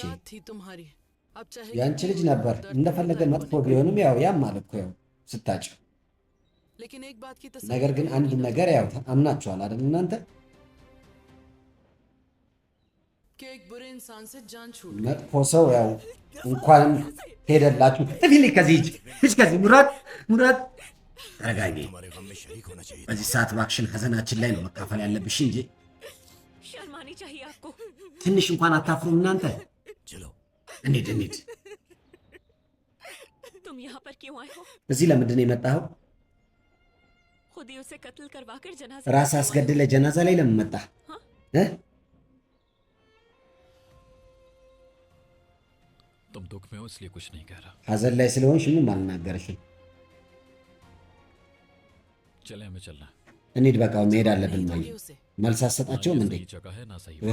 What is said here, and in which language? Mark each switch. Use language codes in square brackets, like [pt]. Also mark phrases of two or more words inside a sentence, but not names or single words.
[hi] औलाद थी तुम्हारी, अब चाहे [am] ያንቺ ልጅ [hi] कितनी [am] ነበር [hi] दर्द [am] እንደፈለገ [hi] होता है [am] መጥፎ [hi] बोलने का। [am] ቢሆንም ያው ያማል እኮ ያው ስታጭ። [hi] लेकिन एक बात की [am] ነገር ግን [hi] तसल्ली [am] አንድ [hi] होगी ना [am] ነገር ያው አምናችኋል አይደል እናንተ? [hi] कि एक बुरे इंसान से जान छूट गई। [am] መጥፎ ሰው ያው እንኳን ሄደላችሁ። እፊሊ ከዚህ ሂጅ፣ ሂጅ ከዚህ። ሙራድ ሙራድ ተረጋጊ። [hi] तुम्हारे गम में शरीक होना चाहिए। [am] በዚህ ሰዓት እባክሽን ሀዘናችን ላይ ነው መካፈል याለብሽ እንጂ [hi] शर्म आनी चाहिए आपको। [am] ትንሽ እንኳን አታፍሩም እናንተ? [hi] चलो [am] እንሂድ እንሂድ። [hi] तुम यहाँ पर क्यों आए हो? [am] እዚህ ለምንድን ነው የመጣኸው? [hi] खुद ही उसे कत्ल करवा कर जनाजा [am] ራስ [hi] करवाए। [am] አስገድለ ጀናዛ ላይ ለምን መጣህ? [hi] हाँ? [am] እ? [hi] तुम दुख में हो इसलिए कुछ नहीं कह रहा। [am] ሀዘን ላይ ስለሆንሽ ምንም አልናገርሽም። [hi] चले हमें चलना है। [am] እንሂድ በቃ መሄድ አለብን። [hi] नहीं [am] ማየ [hi] ताकि उसे [am] መልስ [hi] ना [am] አትሰጣቸውም [hi] ये [am] እንዴ? [hi] सही जगह है ना सही वक्त।